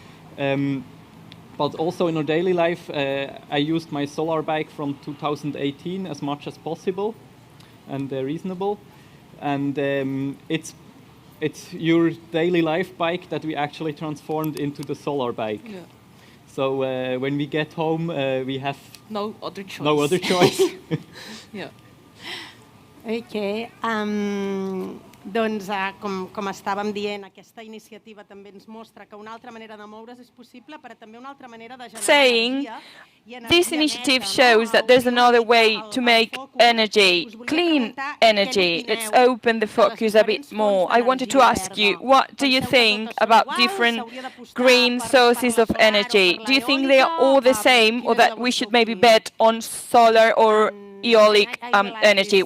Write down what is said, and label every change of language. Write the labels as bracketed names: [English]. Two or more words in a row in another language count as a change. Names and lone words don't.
[English] But also in our daily life, I used my solar bike from 2018 as much as possible and reasonable. And it's your daily life bike that we actually transformed into the solar bike. Yeah. So when we get home, we have no other choice. No other choice. Yeah. Okay. [Catalan] Doncs, com estàvem dient, aquesta iniciativa també ens mostra que una altra manera de moure's és possible, però també una altra manera de generar [English] Saying, [Catalan] energia. [English] this initiative shows that there's another way to make energy, clean energy. Let's open the focus a bit more. I wanted to ask you, what do you think about different green sources of energy? Do you think they are all the same, or that we should maybe bet on solar or eolic energy?